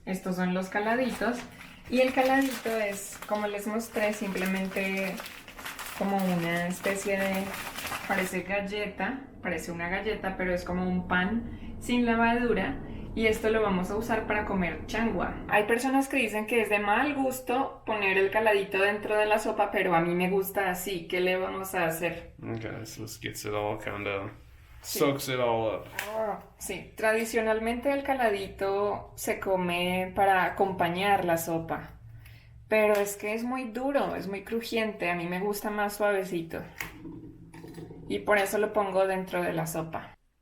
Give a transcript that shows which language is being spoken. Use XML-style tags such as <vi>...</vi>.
<es>Estos son los caladitos. Y el caladito es, como les mostré, simplemente como una especie de... parece galleta, parece una galleta, pero es como un pan sin levadura. Y esto lo vamos a usar para comer changua. Hay personas que dicen que es de mal gusto poner el caladito dentro de la sopa, pero a mí me gusta así. ¿Qué le vamos a hacer?</es> <en>Okay, so this gets it all kind of soaks it all up.</en> <es>Sí, tradicionalmente el caladito se come para acompañar la sopa. Pero es que es muy duro, es muy crujiente. A mí me gusta más suavecito. Y por eso lo pongo dentro de la sopa.</es>